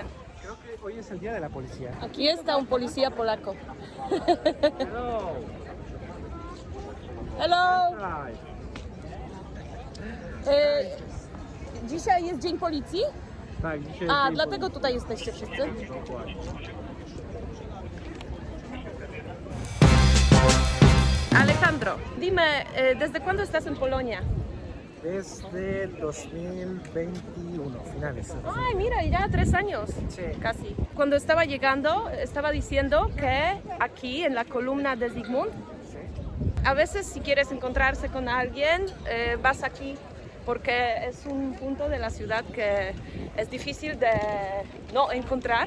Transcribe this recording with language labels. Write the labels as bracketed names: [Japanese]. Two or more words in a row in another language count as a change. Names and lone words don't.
[Spanish] Creo que hoy es el día de la policía. Aquí está un policía polaco. [English] Hello. Hello. Hi. [Polish] Dzisiaj jest Dzień Policji? Tak, dzisiaj Dlatego tutaj jesteście wszyscy? [Spanish] Alejandro, dime, ¿desde cuándo estás en Polonia? Desde 2021, finales. Ay, mira, ya 3 años, Sí. casi. Cuando estaba llegando, estaba diciendo que aquí, en la columna de Zygmunt, a veces si quieres encontrarse con alguien, vas aquí, porque es un punto de la ciudad que es difícil de no encontrar.